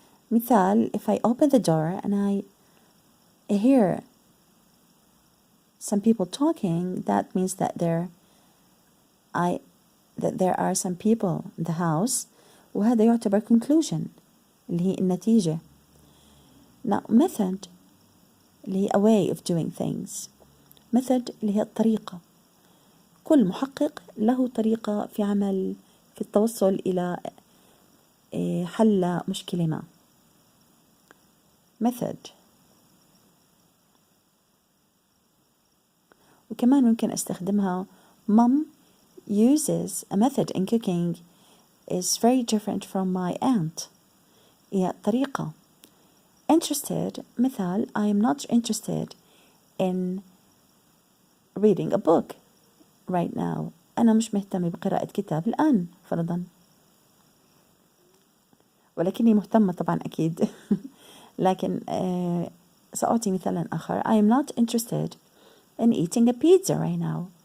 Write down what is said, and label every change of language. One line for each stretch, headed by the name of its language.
English: مثال, if I open the door and I hear some people talking, that means that there are some people in the house,
Arabic: وهذا يعتبر
English: conclusion
Arabic: اللي هي النتيجة.
English: Now method
Arabic: اللي هي
English: a way of doing things.
Arabic: method اللي هي الطريقة. كل محقق له طريقة في التوصل إلى حل مشكلة ما.
English: method.
Arabic: وكمان ممكن أستخدمها.
English: Mom uses a method in cooking is very different from my aunt.
Arabic: هي طريقة.
English: Interested مثال, I am not interested in reading a book right now.
Arabic: أنا مش مهتمة بقراءة كتاب الآن فرضا, ولكني مهتمة طبعا أكيد. لكن سأعطي مثالا آخر.
English: I am not interested in eating a pizza right now.